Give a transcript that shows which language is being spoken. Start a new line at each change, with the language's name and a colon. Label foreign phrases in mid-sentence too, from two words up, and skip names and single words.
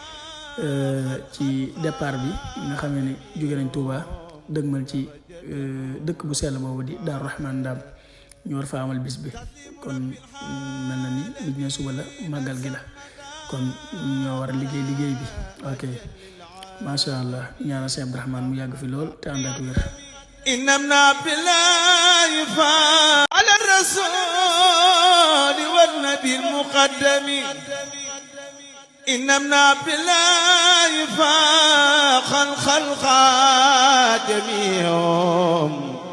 Wolof: ci départ bi nga xam ne jóge nañ Touba dëgmal ci dëkk bu sell boobu di Daaru Rahman Ndam ñu war fa amal bis bi kon mel na ni li ñu suba la màggal gi la kon ñoo war a liggéey bi ok
Arabic: ما شاء الله
Wolof: ñaanal Cheikh Abdourahmane mu yàgg fi lool te ànd ak wér.
Arabic: إن ابن عبد الله فاق على الرسول والنبي المقدم إن ابن عبد الله فاق الخلق جميعهم